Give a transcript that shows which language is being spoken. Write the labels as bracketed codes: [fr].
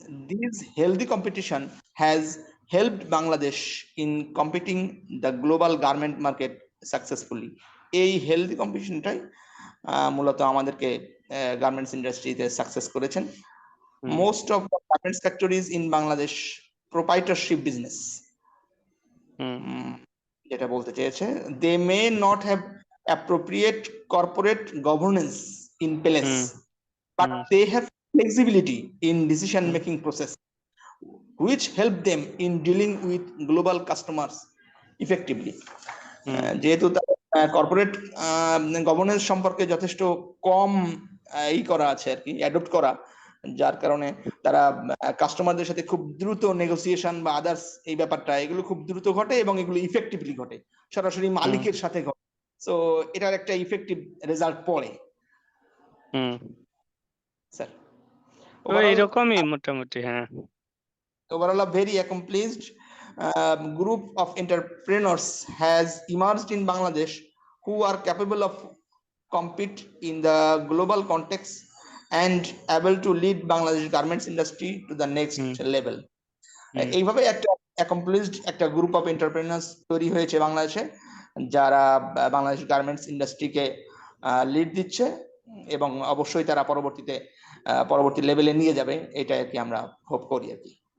[en] This healthy competition has helped Bangladesh in competing the global garment market successfully. [bn] এই healthy কম্পিটিশনটাই মূলত আমাদেরকে garments ইন্ডাস্ট্রিতে success করেছেন। [en] Most of the garments factories in Bangladesh proprietorship business, [bn] যেটা বলতে চেয়েছে, [en] they may not have appropriate corporate governance in place, but they have flexibility in decision making process, which help them in dealing with global customers effectively. [bn] যেহেতু corporate governance সম্পর্কে যথেষ্ট কম করা আছে আর কি, adopt করা, যার কারণে তারা কাস্টমারদের সাথে খুব দ্রুত নেগোসিয়েশন বা আদার্স এই ব্যাপারটা এগুলো খুব দ্রুত ঘটে এবং এগুলো ইফেক্টিভলি ঘটে, সরাসরি মালিকের সাথে ঘটে। সো এটার একটা ইফেক্টিভ রেজাল্ট পড়ে স্যার। এরকমই মোটামুটি। হ্যাঁ, [en] overall a very accomplished group of entrepreneurs has emerged in Bangladesh who are capable of compete in the global context and able to lead Bangladesh garments industry to the next level. [bn] এইভাবে একটা accomplished একটা group of entrepreneurs তৈরি হয়েছে বাংলাদেশে, যারা Bangladesh garments ইন্ডাস্ট্রিকে lead দিচ্ছে এবং অবশ্যই তারা পরবর্তী লেভেলে নিয়ে যাবে, এটা আর কি আমরা হোপ করি আর কি।